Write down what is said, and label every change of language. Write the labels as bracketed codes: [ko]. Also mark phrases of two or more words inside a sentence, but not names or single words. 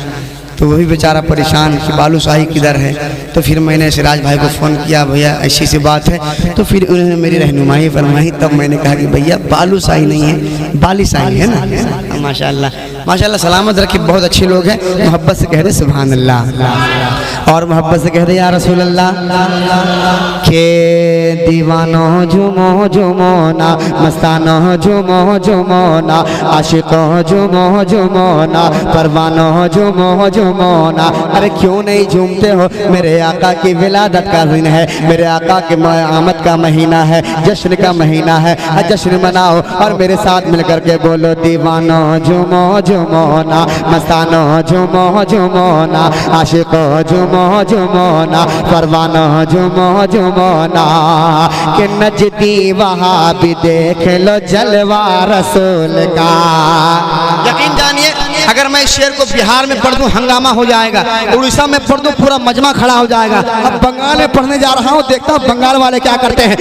[hi] तो वही बेचारा परेशान कि बालूशाही किधर है। तो फिर मैंने सिराज भाई को फ़ोन किया, भैया ऐसी सी बात है। तो फिर उन्होंने मेरी रहनुमाई फरमाई। तब मैंने कहा कि भैया बालूशाही नहीं है, बालिशाही है ना। माशाल्लाह माशाल्लाह, सलामत रखे। बहुत अच्छे लोग हैं। मोहब्बत से कह दे [ar] سبحان الله, [hi] और मोहब्बत से कह दे [ar] يا رسول الله. [hi] के दीवानो जुमो जुमो ना, मस्तानो जुमो जुमो ना, आशिको जुमो जुमो ना, परवानो जुमो जुमो ना। अरे क्यों नहीं झूमते हो? मेरे आका की विलादत का दिन है, मेरे आका के आमद का महीना है, जश्न का महीना है। जश्न मनाओ और मेरे साथ मिलकर के बोलो दीवानो जुमो जुमो ना, मस्तानो जुमो जुमो ना, आशिको जुमो जुमो ना, परवानो जुमो जुमो ना। कि नजदी वहाँ भी देख लो जलवा रसूल का। यकीन जानिए, अगर मैं इस शेर को बिहार में पढ़ दूं हंगामा हो जाएगा, उड़ीसा में पढ़ दूं पूरा मजमा खड़ा हो जाएगा। अब बंगाल में पढ़ने जा रहा हूँ, देखता हूँ बंगाल वाले क्या करते हैं।